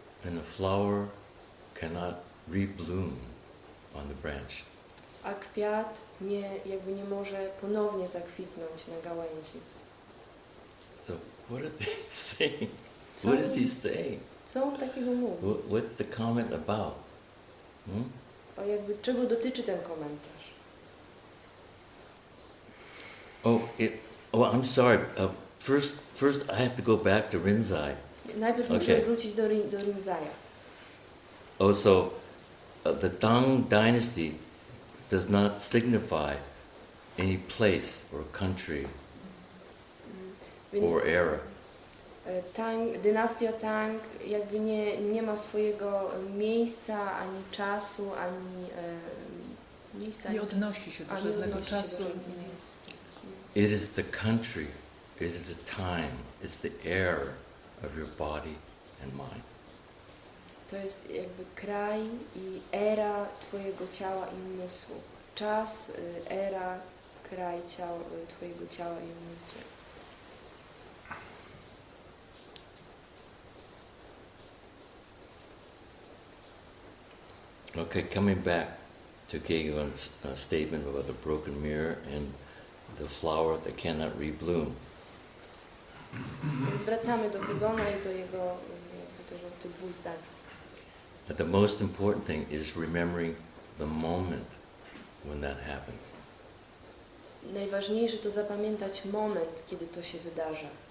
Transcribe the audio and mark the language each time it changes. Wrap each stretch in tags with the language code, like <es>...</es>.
<en>And a flower cannot rebloom on the branch.</en> <pl>A kwiat nie może ponownie zakwitnąć na gałęzi.</pl> <en>So what are they saying? What is he saying?</en> <pl>Co on takiego mówi?</pl> <en>What's the comment about?</en> <pl>O czego dotyczy ten komentarz?</pl> <en>I'm sorry. First I have to go back to Rinzai.</en> <pl>Najpierw muszę wrócić do Rinzai'a.</pl> <en>So the Tang dynasty does not signify any place or country or era.</en> <pl>Dynastia Tang nie ma swojego miejsca, ani czasu, ani miejsca. Nie odnosi się do żadnego czasu ani miejsca.</pl> <en>It is the country, it is the time, it's the era of your body and mind.</en> <pl>To jest kraj i era twojego ciała i umysłu. Czas, era, kraj twojego ciała i umysłu.</pl> <en>Okay, coming back to Kegon's statement about the broken mirror and the flower that cannot rebloom.</en> <pl>Więc wracamy do Kegona i do tych dwóch zdań.</pl> <en>But the most important thing is remembering the moment when that happens.</en> <pl>Najważniejsze to zapamiętać moment, kiedy to się wydarza.</pl>